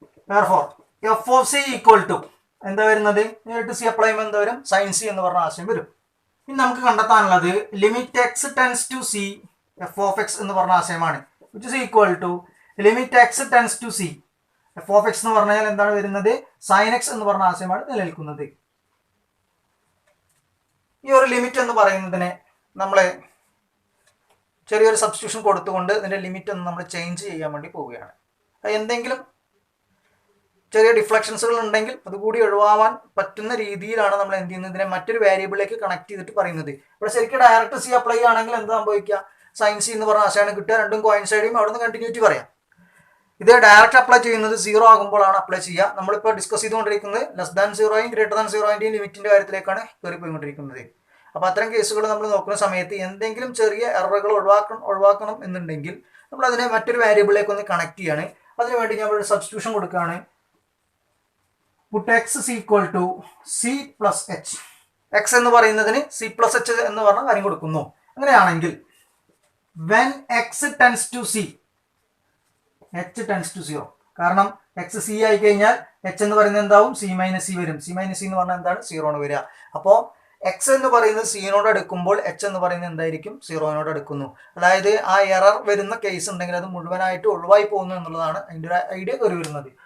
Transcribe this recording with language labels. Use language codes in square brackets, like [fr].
[en] Therefore f of c equal to [ml] എന്താ വരുന്നത്? നേരിട്ട് സി അപ്ലൈ ചെയ്യുമ്പോൾ എന്താ വരും? സൈൻ സി എന്ന് പറഞ്ഞ ആശയം വരും. ഇനി നമുക്ക് കണ്ടെത്താനുള്ളത് limit x tends to C F of X എന്ന് പറഞ്ഞ ആശയമാണ്. [en] which is equal to limit x tends to c f of x [ml] എന്ന് പറഞ്ഞാൽ എന്താണ് വരുന്നത്? സൈൻ എക്സ് എന്ന് പറഞ്ഞ ആശയമാണ് നിലനിൽക്കുന്നത്. ഈ ഒരു ലിമിറ്റ് എന്ന് പറയുന്നതിനെ നമ്മൾ ചെറിയൊരു സബ്സ്റ്റിറ്റ്യൂഷൻ കൊടുത്തുകൊണ്ട് ഇതിൻ്റെ ലിമിറ്റ് ഒന്ന് നമ്മൾ ചേഞ്ച് ചെയ്യാൻ വേണ്ടി പോവുകയാണ്. എന്തെങ്കിലും ചെറിയ ഡിഫ്ലക്ഷൻസുകൾ ഉണ്ടെങ്കിൽ അതുകൂടി ഒഴിവാൻ പറ്റുന്ന രീതിയിലാണ് നമ്മൾ എന്ത് ചെയ്യുന്നത്, ഇതിനെ മറ്റൊരു വേരിയബിളിലേക്ക് കണക്ട് ചെയ്തിട്ട് പറയുന്നത്. ഇവിടെ ശരിക്കും ഡയറക്റ്റ് സി അപ്ലൈ ചെയ്യുകയാണെങ്കിൽ എന്താ സംഭവിക്കുക, സൈൻ സി എന്ന് പറഞ്ഞ ആശയമാണ് കിട്ടുക, രണ്ടും കോയിൻസൈഡ് ചെയ്യും, അവിടെ നിന്ന് കണ്ടിന്യൂറ്റി പറയാം. ഇത് ഡയറക്റ്റ് അപ്ലൈ ചെയ്യുന്നത് 0 ആകുമ്പോഴാണ് അപ്ലൈ ചെയ്യുക. നമ്മളിപ്പോൾ ഡിസ്കസ് ചെയ്തുകൊണ്ടിരിക്കുന്നത് ലെസ് ദാൻ 0യും ഗ്രേറ്റർ ദാൻ 0ൻ്റെയും ലിമിറ്റിൻ്റെ കാര്യത്തിലേക്കാണ് കയറി പോയിക്കൊണ്ടിരിക്കുന്നത്. അപ്പോൾ അത്തരം കേസുകൾ നമ്മൾ നോക്കുന്ന സമയത്ത് എന്തെങ്കിലും ചെറിയ എററുകൾ ഒഴിവാക്കണം എന്നുണ്ടെങ്കിൽ നമ്മൾ അതിനെ മറ്റൊരു വേരിയബിളിലേക്ക് ഒന്ന് കണക്ട് ചെയ്യാണ്. അതിനുവേണ്ടി ഞാൻ ഒരു സബ്സ്റ്റിറ്റ്യൂഷൻ കൊടുക്കുകയാണ്. [en] Put x is equal to c plus h. [ml] X എന്ന് പറയുന്നതിന് [en] c plus h [ml] എന്ന് പറഞ്ഞ കാര്യം കൊടുക്കുന്നു. അങ്ങനെയാണെങ്കിൽ [en] when x tends to c, h tends to 0. [ml] കാരണം എക്സ് സി ആയി കഴിഞ്ഞാൽ എച്ച് എന്ന് പറയുന്നത് എന്താവും, സി മൈനസ് സി വരും. സി മൈനസ് സി എന്ന് പറഞ്ഞാൽ എന്താണ്, 0 ആണ് വരിക. അപ്പോൾ എക്സ് എന്ന് പറയുന്നത് സീനോട് അടുക്കുമ്പോൾ എച്ച് എന്ന് പറയുന്നത് എന്തായിരിക്കും, 0നോട് അടുക്കുന്നു. അതായത് ആ എറർ വരുന്ന കേസ് ഉണ്ടെങ്കിൽ അത് മുഴുവനായിട്ട് ഒഴിവായി പോകുന്നു എന്നുള്ളതാണ് അതിൻ്റെ ഒരു ഐഡിയ കയറി വരുന്നത്.